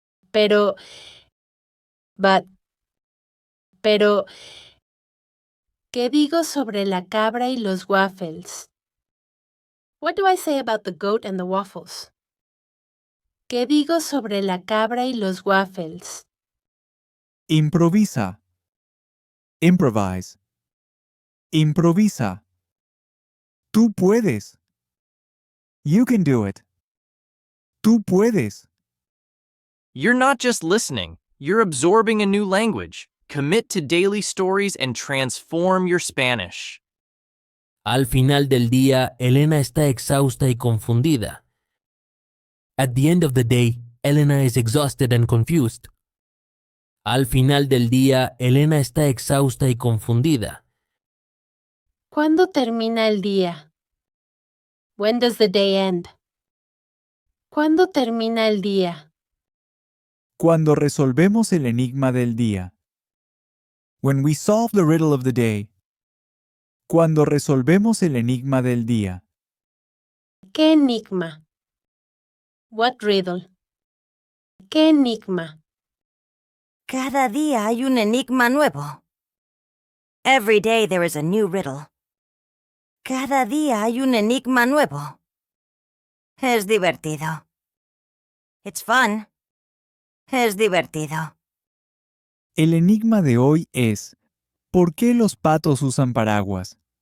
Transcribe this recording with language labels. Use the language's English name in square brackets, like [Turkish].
[Spanish] Pero, ¿qué digo sobre la cabra y los waffles? [English] What do I say about the goat and the waffles? [Spanish] ¿Qué digo sobre la cabra y los waffles? Improvisa. [English] Improvise. [Spanish] Improvisa. Tú puedes. [English] You can do it. [Spanish] Tú puedes. [English] You're not just listening, you're absorbing a new language. Commit to daily stories and transform your Spanish. [Spanish] Al final del día, Elena está exhausta y confundida. [English] At the end of the day, Elena is exhausted and confused. [Spanish] Al final del día, Elena está exhausta y confundida. ¿Cuándo termina el día? [English] When does the day end? [Spanish] ¿Cuándo termina el día? Cuando resolvemos el enigma del día. [English] When we solve the riddle of the day. [Spanish] Cuando resolvemos el enigma del día. ¿Qué enigma? [English] What riddle? [Spanish] ¿Qué enigma? Cada día hay un enigma nuevo. [English] Every day there is a new riddle. [Spanish] Cada día hay un enigma nuevo. Es divertido. [English] It's fun. [Spanish] Es divertido. El enigma de hoy es, ¿por qué los patos usan paraguas?